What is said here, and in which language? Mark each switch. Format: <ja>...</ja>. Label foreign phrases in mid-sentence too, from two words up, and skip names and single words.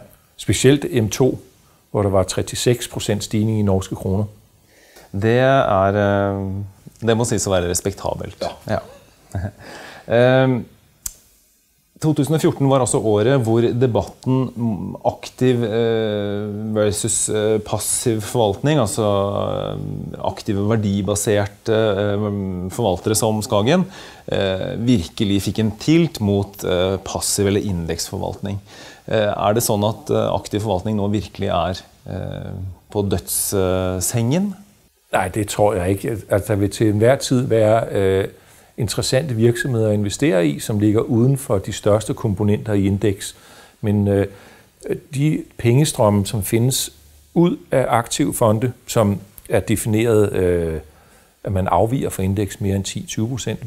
<da>Specielt M2, hvor der var 36% stigning i norske kroner. Det må siges at være respektabelt.</da> <no>Ja. 2014 var også året hvor debatten aktiv versus passiv forvaltning, altså aktive verdibaserte forvaltere som Skagen, virkelig fikk en tilt mot passiv eller indeksforvaltning. Er det sånn at aktiv forvaltning nå virkelig er på dødssengen?</no> <da>Nej, det tror jeg ikke. Altså, der vil til enhver tid være interessante virksomheder at investere i, som ligger uden for de største komponenter i indeks. Men de pengestrømme, som findes ud af aktive fonde, som er defineret, at man afviger fra indeks mere end 10-20%.</da>